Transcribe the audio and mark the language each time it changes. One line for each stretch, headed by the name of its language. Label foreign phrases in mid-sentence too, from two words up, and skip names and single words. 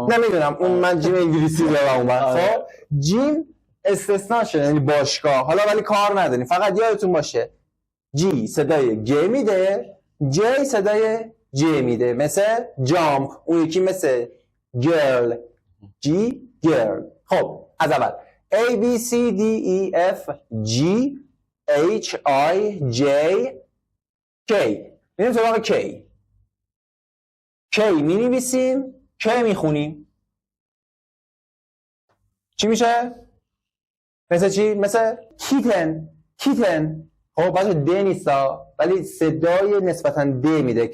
Persian: نمیدونم اون من جیم انگلیسی دارم اون. خب جیم استثناشه یعنی باشگاه. حالا ولی کار نداریم، فقط یادتون باشه جی صدای گ میده، جی صدای ج میده. مثل جامپ، اون یکی مثل گرل،
English: G girl.
Persian: خب از اول
English: A B C D E F G H I J K.
Persian: میریم سراغ K. K می نویسیم، K می خونیم. چی میشه؟ مثل چی؟ مثل کیتن. کیتن. خب بچه د نیستا ولی صدای نسبتاً د میده.